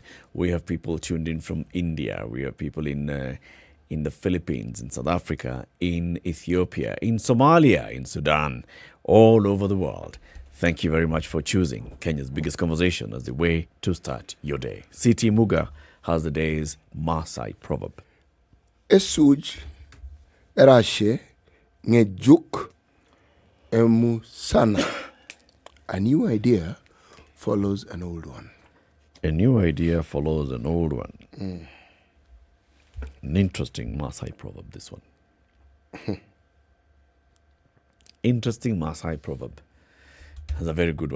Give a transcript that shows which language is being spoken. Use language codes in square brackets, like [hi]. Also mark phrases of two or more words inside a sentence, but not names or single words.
[en] We have people tuned in from India. We have people in the Philippines, in South Africa, in Ethiopia, in Somalia, in Sudan, all over the world. Thank you very much for choosing Kenya's biggest conversation as the way to start your day. C.T. Muga has the day's Maasai proverb. [mas] Esuj, erashe, ngejuk, emu sana. [en] A new idea follows an old one. A new idea follows an old one. An interesting Maasai proverb, this one. Interesting Maasai proverb. That's a very good one.